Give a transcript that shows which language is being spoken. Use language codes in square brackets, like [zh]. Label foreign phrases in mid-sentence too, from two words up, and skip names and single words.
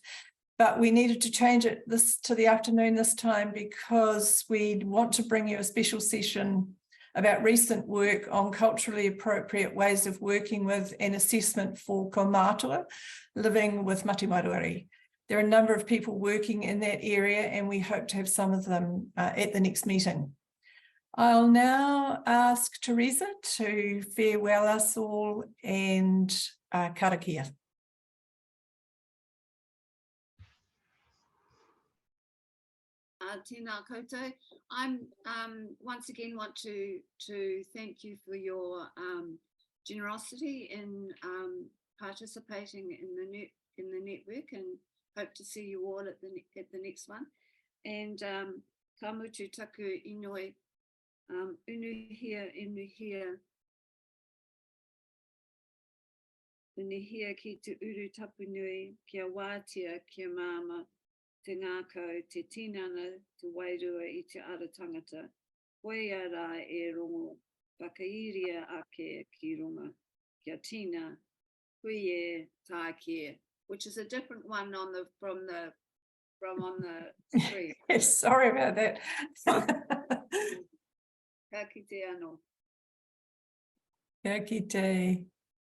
[en] But we needed to change it to the afternoon this time because we want to bring you a special session about recent work on culturally appropriate ways of working with and assessment for kaumātua, living with [mi] mati maruari. [en] There are a number of people working in that area, and we hope to have some of them at the next meeting. I'll now ask Teresa to farewell us all and karakia. [mi] Tēnā koutou. [en] I'm once again want to thank you for your generosity in participating in the network, and hope to see you all at the next one. [mi] And ka mutu taku inoi, unuhia ki te uru tapu nui, kia wātia, kia māma, te ngākau, te tinana, te wairua i te ara tangata. Hoi ara e rongo, whakairia ake ki runga, kia tina, hui e tākia, [en] which is a different one from on the screen. Sorry about that. [mi] Ka kite anō. Kia kite.